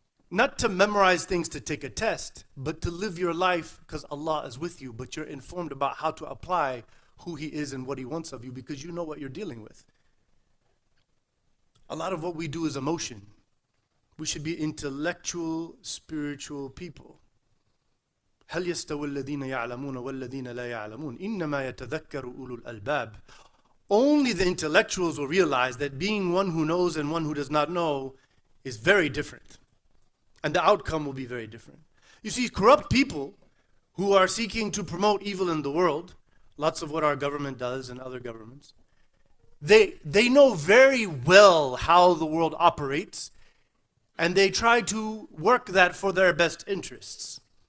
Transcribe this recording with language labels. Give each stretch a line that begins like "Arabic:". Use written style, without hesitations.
English: Not to memorize things to take a test, but to live your life because Allah is with you, but you're informed about how to apply who He is and what He wants of you because you know what you're dealing with. A lot of what we do is emotion. We should be intellectual, spiritual people.
Arabic: هل يستوي الذين يعلمون والذين لا يعلمون إنما يتذكر أولو الألباب.
English: Only the intellectuals will realize that being one who knows and one who does not know is very different. And the outcome will be very different. You see, corrupt people who are seeking to promote evil in the world, lots of what our government does and other governments, they know very well how the world operates, and they try to work that for their best interests.